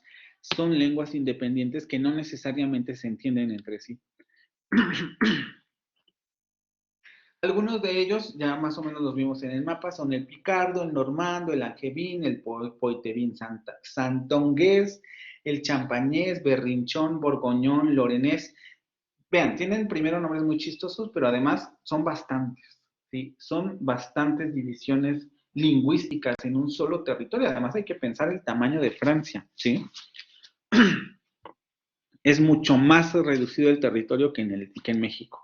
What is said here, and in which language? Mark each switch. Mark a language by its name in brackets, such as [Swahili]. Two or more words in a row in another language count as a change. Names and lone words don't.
[Spanish] Son lenguas independientes que no necesariamente se entienden entre sí. Algunos de ellos ya más o menos los vimos en el mapa, son el picardo, el normando, el angevin, el poitevin santongués, el champañés, berrinchón, borgoñón, lorenés. Vean, tienen primero nombres muy chistosos, pero además son bastantes, ¿sí? Son bastantes divisiones lingüísticas en un solo territorio. Además hay que pensar el tamaño de Francia, ¿sí? Es mucho más reducido el territorio que en México.